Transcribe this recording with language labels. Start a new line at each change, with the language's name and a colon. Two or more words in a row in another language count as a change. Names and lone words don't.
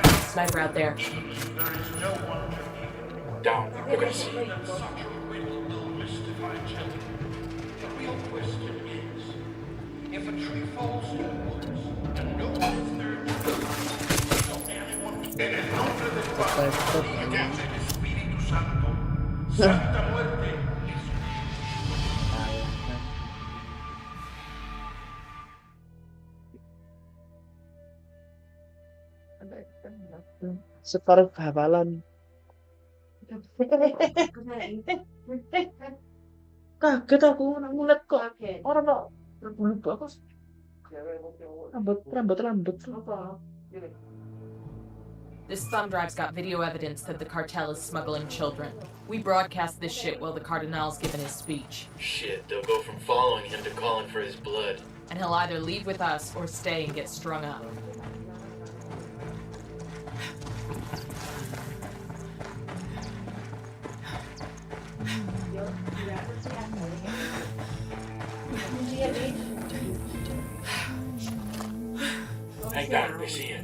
English: Sniper out there. Even if there is no one to hear. Down, they're gonna see you. That such a riddle will mystify children. The real question is, if a tree falls in the woods and no one is there to tell anyone,
Spanish: en el nombre del Padre, y del Espíritu Santo, Santa Muerte is
Indonesian: Separuh hafalan. Kaget aku ngeliat kok orang kok berbulu bagus. Rambut.
English: This thumb drive's got video evidence that the cartel is smuggling children. We broadcast this shit while the Cardinal's giving his speech. Shit, they'll go from following him to calling for his blood. And he'll either leave with us or stay and get strung up. Hang down, we see it.